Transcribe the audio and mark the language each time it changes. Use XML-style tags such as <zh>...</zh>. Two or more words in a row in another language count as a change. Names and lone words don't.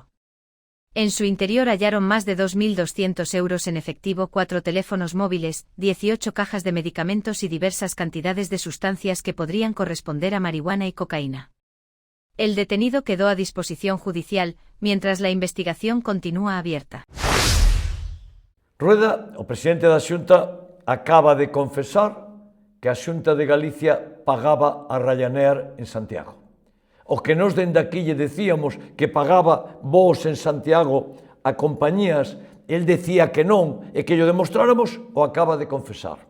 <es>En su interior hallaron más de 2.200 euros en efectivo, 4 teléfonos móviles, 18 cajas de medicamentos y diversas cantidades de sustancias que podrían corresponder a marihuana y cocaína. El detenido quedó a disposición judicial, mientras la investigación continúa abierta.</es> <gl>Rueda, o presidente da Xunta, acaba de confesar que a Xunta de Galicia pagaba a Ryanair en Santiago. O que nos dende aquí lle decíamos que pagaba voos en Santiago a compañías, el decía que non e que lle demostráramos, o acaba de confesar.</gl>